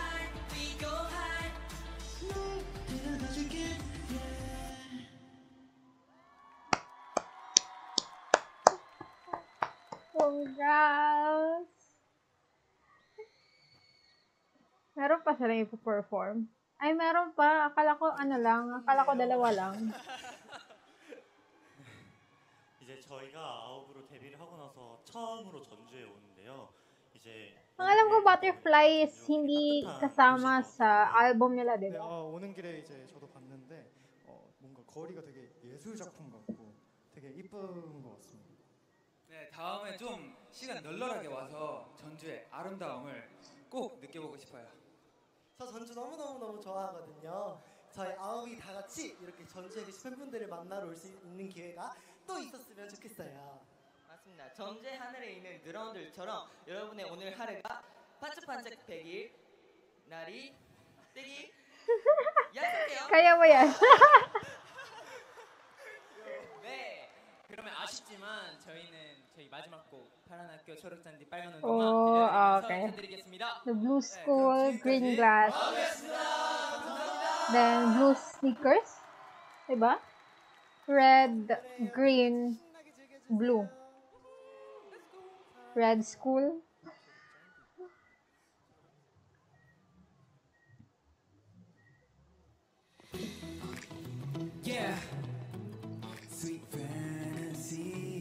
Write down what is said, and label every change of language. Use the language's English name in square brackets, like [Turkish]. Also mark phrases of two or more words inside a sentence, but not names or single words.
[English] Congrats! [Filipino] Meron pa sila ipo-perform? Ay, meron pa. Akala ko akala ko dalawa lang. [Korean] 이제 저희가 아홉으로 데뷔를 하고 나서 처음으로 전주에 오는데요. 이제 [Filipino] Ang alam ko, Butterfly is hindi kasama sa album nila, di [Korean] 네, [Filipino] ba? [Korean] 오는 길에 이제 저도 봤는데 뭔가 거리가 되게 예술 작품 같고 되게 이쁜 것 같습니다. 네, 다음에 좀 시간 널널하게 와서 전주의 아름다움을 꼭 느껴보고 싶어요. 저 전주 너무 좋아하거든요. 저희 아홉이 다 같이 이렇게 전주에 계신 팬분들을 만나러 올 수 있는 기회가 또 있었으면 좋겠어요. 맞습니다. 전주의 하늘에 있는 드론들처럼 여러분의 오늘 하루가 반짝반짝 100일 날이 뜨기 약속해요. [Filipino] Kaya mo yan. [Korean] 네. 그러면 아쉽지만 저희 마지막 곡 파란 학교 초록잔디 빨간 운동화 [English] Oh, [Korean] 들려드리면서 [English] okay. [Korean] 인사드리겠습니다. [English] The blue school, green glass. Then blue sneakers. Diba? Red, green, blue. Red school. Yeah. Sweet fantasy.